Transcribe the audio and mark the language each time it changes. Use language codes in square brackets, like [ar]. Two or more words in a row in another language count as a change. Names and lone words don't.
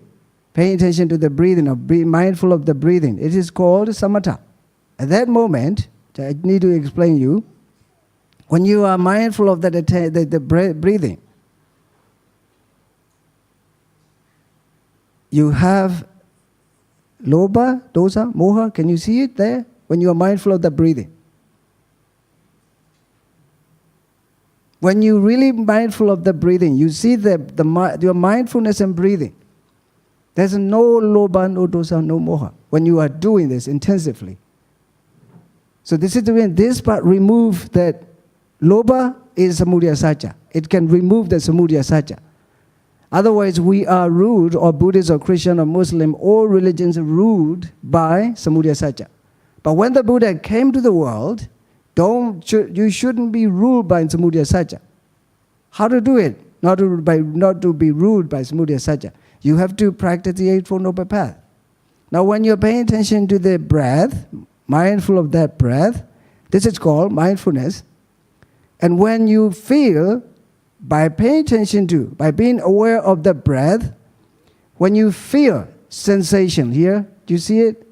[en] Pay attention to the breathing, or be mindful of the breathing. It is called samatha. At that moment, I need to explain you, when you are mindful of the breathing, you have [pi] lobha, dosa, moha. [en] Can you see it there? When you are mindful of the breathing. When you're really mindful of the breathing, you see your mindfulness and breathing. There's no lobha, no dosa, no moha when you are doing this intensively. So this is the way, this part remove that. [pi] Lobha is samudaya satya. [en] It can remove the [pi] samudaya satya. [en] Otherwise, we are ruled, or Buddhist or Christian or Muslim, all religions are ruled by [pi] samudaya satya. [en] But when the Buddha came to the world, you shouldn't be ruled by [pi] samudaya satya. [en] How to do it? Not to be ruled by [pi] samudaya satya. [en] You have to practice the Eightfold Noble Path. Now, when you're paying attention to the breath, mindful of that breath, this is called mindfulness. And when you feel, by paying attention to, by being aware of the breath, when you feel sensation here, do you see it?